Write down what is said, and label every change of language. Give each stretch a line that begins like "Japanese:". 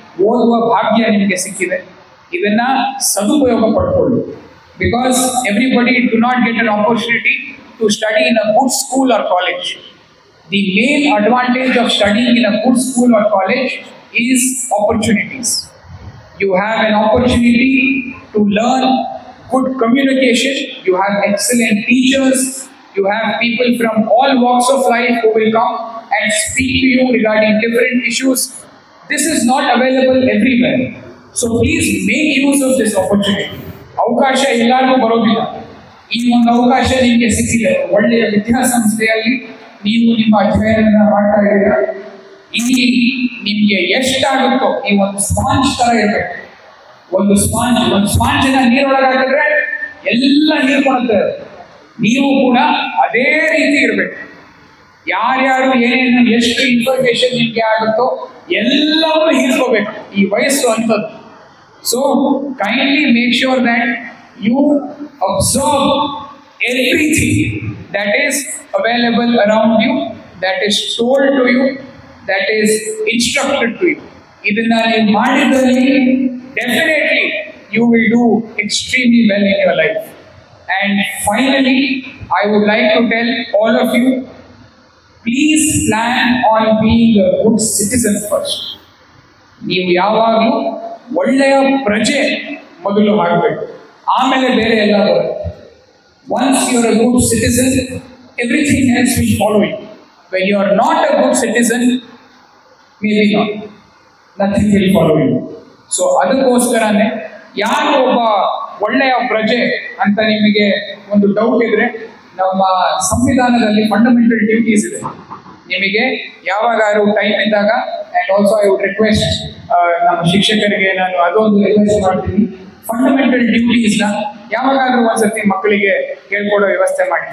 Kannada: ಓದುವ ಭಾಗ್ಯ ನಿಮಗೆ ಸಿಕ್ಕಿದೆ, ಇದನ್ನ ಸದುಪಯೋಗ ಪಡ್ಕೊಳ್ಳಿ.
English: Because everybody do not get an opportunity to study in a good school or college. The main advantage of studying in a good school or college is opportunities. You have an opportunity to learn good communication. You have excellent teachers. You have people from all walks of life who will come and speak to you regarding different issues. This is not available everywhere. So please make use of this opportunity.
Kannada: ಅವಕಾಶ ಎಲ್ಲರಿಗೂ ಬರೋದಿಲ್ಲ. ಈ ಒಂದು ಅವಕಾಶ ನಿಮಗೆ ಸಿಕ್ಕಿದೆ. ಒಳ್ಳೆಯ ವಿದ್ಯಾಸಂಸ್ಥೆಯಲ್ಲಿ ನೀವು ನಿಮ್ಮ ಅಧ್ಯಯನ ಮಾಡ್ತಾ ಇದ್ದೀರಾ. ಇಲ್ಲಿ ನಿಮ್ಗೆ ಎಷ್ಟಾಗುತ್ತೋ ಈ ಒಂದು ಸ್ಪಾಂಜ್ ತರ ಇರಬೇಕು. ಒಂದು ಸ್ಪಾಂಜಿನ ನೀರೊಳಗೆ ಹಾಕಿದ್ರೆ ಎಲ್ಲ ನೀರು ಕೊಡುತ್ತೆ. ನೀವು ಕೂಡ ಅದೇ ರೀತಿ ಇರಬೇಕು. ಯಾರ್ಯಾರು ಏನೇನು ಎಷ್ಟು ಇನ್ಫಾರ್ಮೇಶನ್ ನಿಮ್ಗೆ ಆಗುತ್ತೋ ಎಲ್ಲವನ್ನೂ ಹೀರ್ಕೋಬೇಕು. ಈ ವಯಸ್ಸು ಅಂತದ್ದು.
English: So kindly make sure that you observe everything that is available around you, that is told to you, that is instructed to you.
Kannada: ಇದನ್ನ ನೀವು ಮಾಡಿದಲ್ಲಿ
English: definitely you will do extremely well in your life. And finally, I would like to tell all of you, please plan on being a good citizen first.
Kannada: ನೀವು ಯಾವಾಗಲೂ ಒಳ್ಳೆಯ ಪ್ರಜೆ ಮೊದಲು ಆಗಬೇಕು, ಆಮೇಲೆ ಬೇರೆ ಎಲ್ಲ ಬರುತ್ತೆ.
English: Once you are a good citizen, everything else will follow you. When you are not a good citizen, maybe not, nothing will follow you.
Kannada: So ಅದಕ್ಕೋಸ್ಕರನೇ ಯಾರು ಒಬ್ಬ ಒಳ್ಳೆಯ ಪ್ರಜೆ ಅಂತ ನಿಮಗೆ ಒಂದು ಡೌಟ್ ಇದ್ರೆ, ನಮ್ಮ ಸಂವಿಧಾನದಲ್ಲಿ ಫಂಡಮೆಂಟಲ್ ಡ್ಯೂಟೀಸ್ ಇದೆ. ನಿಮಗೆ ಯಾವಾಗಾರು ಟೈಮ್ ಇದ್ದಾಗ,
English: and also I would request
Kannada: ನಮ್ಮ ಶಿಕ್ಷಕರಿಗೆ ನಾನು ಅದೊಂದು ರಿಕ್ವೆಸ್ಟ್ ಮಾಡ್ತೀನಿ, ಫಂಡಮೆಂಟಲ್ ಡ್ಯೂಟೀಸ್ನ ಯಾವಾಗಾದ್ರೂ ಒಂದ್ಸತಿ ಮಕ್ಕಳಿಗೆ ಹೇಳ್ಕೊಡೋ ವ್ಯವಸ್ಥೆ ಮಾಡಿ.